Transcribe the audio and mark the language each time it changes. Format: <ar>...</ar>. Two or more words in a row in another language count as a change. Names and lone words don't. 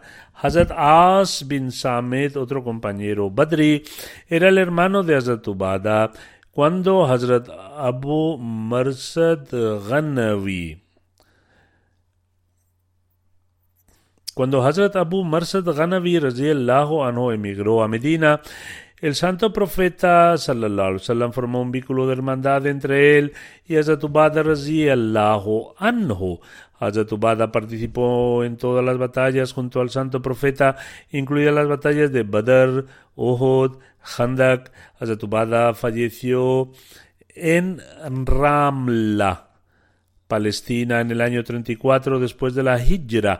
<es>Hazrat As bin Samit, otro compañero Badri, era el hermano de Hazrat Ubadah. Cuando Hazrat Abu Marsad Ghanawi</es> <ar>رضي الله عنه</ar> <es>emigró a Medina, el santo profeta</es> <ar>صلى الله عليه وسلم</ar> <es>formó un vínculo de hermandad entre él y Hazrat Ubadah</es> <ar>رضي الله عنه.</ar> <es>Hazrat Ubadah participó en todas las batallas junto al santo profeta, incluidas las batallas de Badr, Uhud, Khandak. Hazrat Ubadah falleció en Ramla, Palestina, en el año 34 después de la Hijra.</es>